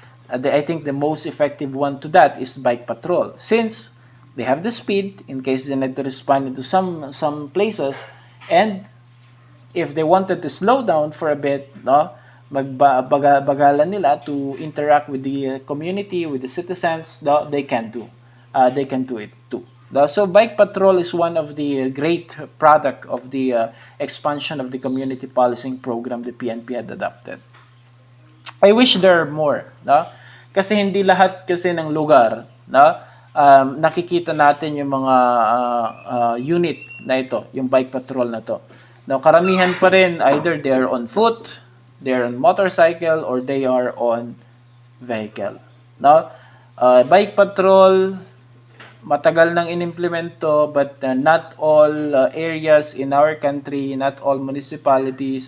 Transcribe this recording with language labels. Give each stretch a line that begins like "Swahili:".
English: I think the most effective one to that is bike patrol, since they have the speed in case they need to respond into some places, and if they wanted to slow down for a bit, no,
Filipino: magbagalan nila
English: to interact with the community, with the citizens, they can do it too. So bike patrol is one of the great product of the expansion of the community policing program the PNP had adopted. I wish there are more, no?
Filipino: Kasi hindi lahat kasi ng lugar, no, nakikita natin yung mga unit na ito, yung bike patrol na to.
English: Now,
Filipino: karamihan pa rin
English: either they are on foot, they are on motorcycle, or they are on vehicle. Now, bike patrol,
Filipino: matagal nang inimplemento,
English: but not all areas in our country, not all municipalities.